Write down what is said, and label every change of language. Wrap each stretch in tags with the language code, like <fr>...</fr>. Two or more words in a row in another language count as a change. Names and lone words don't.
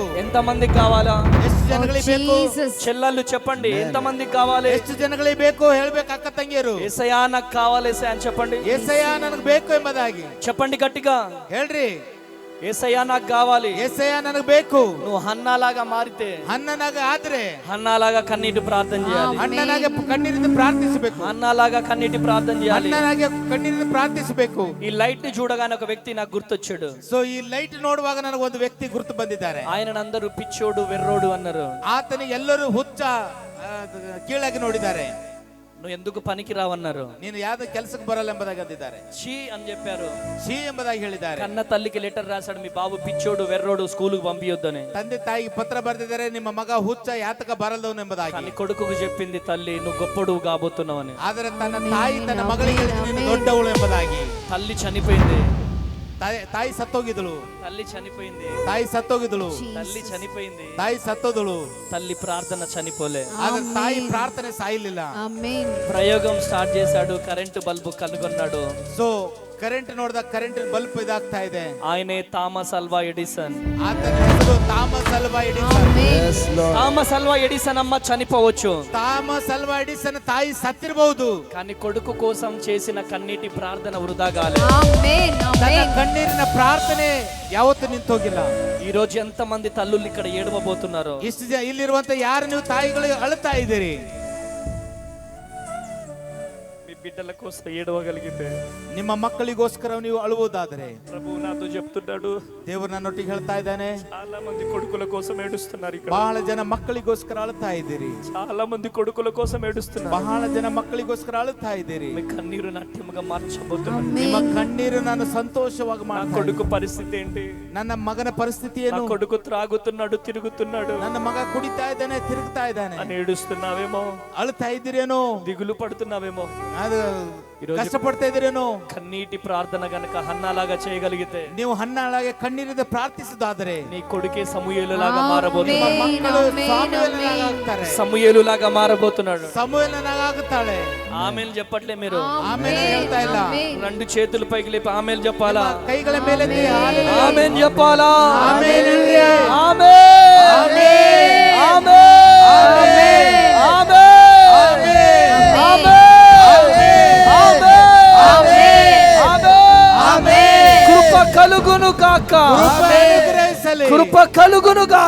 <te>ఎంత మందికి కావాలా.</te> <kn>ಎಷ್ಟು ಜನಗಳಿಗೆ ಬೇಕು?</kn> <te>చెల్లెళ్ళు చెప్పండి ఎంత మందికి కావాలి.</te> <kn>ಎಷ್ಟು ಜನಗಳಿಗೆ ಬೇಕು ಹೇಳ್ಬೇಕು అక్క ತಂಗಿಯರು.</kn> <te>యేసయ్యా నాకు కావాలి యేసయ్యా అని చెప్పండి.</te> <kn>యేసయ్య ನನಗೆ ಬೇಕು ಎಂಬುದಾಗಿ</kn> <te>చెప్పండి గట్టిగా.</te> <kn>ಹೇಳ್ರಿ.</kn> <te>యేసయ్యా నాకు కావాలి.</te> <kn>యేసయ్య ನನಗೆ ಬೇಕು.</kn> <te>నువ్వు హన్నాలాగా మారితే,</te> <kn>ಹನ್ನನಾಗ ಆದ್ರೆ</kn> <te>హన్నాలాగా కన్నీటి ప్రార్థన చేయాలి.</te> <kn>ಹಣ್ಣನಾಗೆ ಕಣ್ಣೀರಿಂದ ಪ್ರಾರ್ಥಿಸಬೇಕು.</kn> <te>హన్నాలాగా కన్నీటి ప్రార్థన చేయాలి.</te> <kn>ಹಣ್ಣನಾಗೆ ಕಣ್ಣೀರಿಂದ ಪ್ರಾರ್ಥಿಸಬೇಕು.</kn> <te>ఈ లైట్ ని చూడగానే ఒక వ్యక్తి నాకు గుర్తొచ్చాడు.</te> <kn>ಸೊ ಈ ಲೈಟ್ ನೋಡುವಾಗ ನನಗೆ ಒಂದು ವ್ಯಕ್ತಿ ಗುರುತು ಬಂದಿದ್ದಾರೆ.</kn> <te>ఆయనను అందరూ పిచ్చోడు వెర్రోడు అన్నారు.</te> <kn>ಆತನಿಗೆ ಎಲ್ಲರೂ ಹುಚ್ಚ ಕೀಳಾಗಿ ನೋಡಿದ್ದಾರೆ.</kn> <te>నువ్వు ఎందుకు పనికి రావన్నారు.</te> <kn>ನೀನು ಯಾವ್ದು ಕೆಲಸಕ್ಕೆ ಬರಲ್ಲ ಎಂಬುದಾಗಿ ಅಂದಿದ್ದಾರೆ.</kn> <te>ఛీ అని చెప్పారు.</te> <kn>ಛೀ ಎಂಬುದಾಗಿ ಹೇಳಿದ್ದಾರೆ.</kn> <te>కన్న తల్లికి లెటర్ రాశాడు, మీ బాబు పిచ్చోడు వెర్రోడు స్కూలుకు పంపియొద్దని.</te> <kn>ತಂದೆ ತಾಯಿಗೆ ಪತ್ರ ಬರೆದಿದ್ದಾರೆ, ನಿಮ್ಮ ಮಗ ಹುಚ್ಚ ಯಾತಕ ಬರಲ್ದವನು ಎಂಬುದಾಗಿ.</kn> <te>కానీ కొడుకుకు చెప్పింది తల్లి, నువ్వు గొప్పడు కాబోతున్నావని.</te> <kn>ಆದರೆ ತನ್ನ ತಾಯಿ ತನ್ನ ಮಗಳಿಗೆ ಹೇಳಿದ ನೀನು ದೊಡ್ಡವಳು ಎಂಬುದಾಗಿ.</kn> <te>తల్లి చనిపోయింది.</te> <kn>ತಾಯಿ ಸತ್ತೋಗಿದಳು,</kn> <te>తల్లి చనిపోయింది,</te> <kn>ತಾಯಿ ಸತ್ತೋಗಿದಳು,</kn> <te>తల్లి చనిపోయింది,</te> <kn>ತಾಯಿ ಸತ್ತೋದಳು.</kn> <te>తల్లి ప్రార్థన చనిపోలే.</te> <kn>ಆದ್ರೆ ತಾಯಿ ಪ್ರಾರ್ಥನೆ ಸಾಯಲಿಲ್ಲ.</kn> <te>ఆమేన్. ప్రయోగం స్టార్ట్ చేశాడు,</te> <en>current bulb</en> <te>కనుగొన్నాడు.</te> <kn>ಸೊ ಕರೆಂಟ್ ನೋಡಿದಾಗ</kn> <en>current bulb</en> <kn>ಇದಾಗ್ತಾ ಇದೆ.</kn> <te>ఆయనే థామస్ అల్వా ఎడిసన్.</te> <kn>ಆತನ ಹೆಸರು ಥಾಮಸ್ ಅಲ್ವಾ ಎಡಿಸನ್.</kn> <te>ఆమేన్. థామస్ అల్వా ఎడిసన్ అమ్మ చనిపోవచ్చు,</te> <kn>ಥಾಮಸ್ ಅಲ್ವಾ ಎಡಿಸನ್ ತಾಯಿ ಸತ್ತಿರಬಹುದು,</kn> <te>కానీ కొడుకు కోసం చేసిన కన్నీటి ప్రార్థన వృధా కాలే. ఆమేన్.</te> <kn>ತನ್ನ</kn> <te>ఆమేన్.</te> <kn>ಕಣ್ಣೀರಿನ ಪ್ರಾರ್ಥನೆ ಯಾವತ್ತೂ ನಿಂತೋಗಿಲ್ಲ.</kn> <te>ఈ రోజు ఎంత మంది తల్లులు ఇక్కడ ఏడవబోతున్నారు.</te> <kn>ಇಲ್ಲಿರುವಂತ ಯಾರು ನೀವು ತಾಯಿಗಳಿಗೆ ಅಳುತ್ತಾ ಇದ್ದೀರಿ?</kn> <te>మీ బిడ్డల కోసం ఏడవగలిగితే,</te> <kn>ನಿಮ್ಮ ಮಕ್ಕಳಿಗೋಸ್ಕರ ನೀವು ಅಳುವುದಾದರೆ,</kn> <te>ప్రభు నాతో చెప్తున్నాడు,</te> <kn>ದೇವರು ನನ್ನೊಟ್ಟಿಗೆ ಹೇಳ್ತಾ ಇದ್ದಾನೆ,</kn> <te>చాలా మంది కొడుకుల కోసం ఏడుస్తున్నారు ఇక్కడ.</te> <kn>ಬಹಳ ಜನ ಮಕ್ಕಳಿಗೋಸ್ಕರ ಅಳುತ್ತಾ ಇದ್ದೀರಿ.</kn> <te>చాలా మంది కొడుకుల కోసం ఏడుస్తున్నారు.</te> <kn>ಬಹಳ ಜನ ಮಕ್ಕಳಿಗೋಸ್ಕರ ಅಳುತ್ತಾ ಇದ್ದೀರಿ.</kn> <te>మీ కన్నీరు నాట్యముగా మార్చబోతున్నారు.</te> <kn>ನಿಮ್ಮ ಕಣ್ಣೀರು ನಾನು ಸಂತೋಷವಾಗಿ</kn> <te>నా</te> <kn>ಮಾಡ್ತಾ</kn> <te>కొడుకు పరిస్థితి ఏంటి?</te> <kn>ನನ್ನ ಮಗನ ಪರಿಸ್ಥಿತಿ</kn> <te>నా</te> <kn>ಏನು?</kn> <te>కొడుకు త్రాగుతున్నాడు, తిరుగుతున్నాడు</te> <kn>ನನ್ನ ಮಗ ಕುಡಿತಾ ಇದ್ದಾನೆ, ತಿರುಗ್ತಾ ಇದ್ದಾನೆ</kn> <te>అని ఏడుస్తున్నావేమో,</te> <kn>ಅಳುತ್ತಾ ಇದ್ದೀರೇನೋ,</kn> <te>దిగులు పడుతున్నావేమో.</te> <kn>ಅದು</kn> <te>ఈరోజు</te> <kn>కష్టపಡ್ತಾ ಇದ್ದೀರೇನೋ.</kn> <te>కన్నీటి ప్రార్థన గనక హన్నాలాగా చేయగలిగితే,</te> <kn>ನೀವು ಹಣ್ಣಾಳಾಗೆ ಕಣ್ಣೀರಿದ ಪ್ರಾರ್ಥಿಸುದಾದರೆ</kn> <te>నీ కొడుకే సమూయేలులాగా మారబోతున్నాడు. ఆమేన్.</te> <kn>ಮಕ್ಕಳು ಆಮేನ್. ಸಾಮುವೇಲನಾಗುತ್ತಾರೆ,</kn> <te>సమూయేలులాగా మారబోతున్నాడు.</te> <kn>ಸಮುವೇಲನಾಗುತ್ತಾಳೆ.</kn> <te>ఆమెలు చెప్పట్లే మీరు,</te> <kn>ಆಮೇಲೆ ಹೇಳ್ತಾ ಇಲ್ಲ.</kn> <te>ఆమేన్. రెండు చేతులు పైకి లేపి ఆమెలు చెప్పాలా?</te> <kn>ಕೈಗಳ ಮೇಲೆ</kn> <te>ఆమెన్ చెప్పాలా?</te> <kn>ಆಮೇಲೆ</kn> <te>ఆమేన్.</te> <kn>ಆಮೇನ್.</kn> <te>ఆమేన్.</te> <kn>ಆಮೇನ್.</kn> <te>ఆమేన్. కృప కలుగును గాక, కృప కలుగును గాక.</te>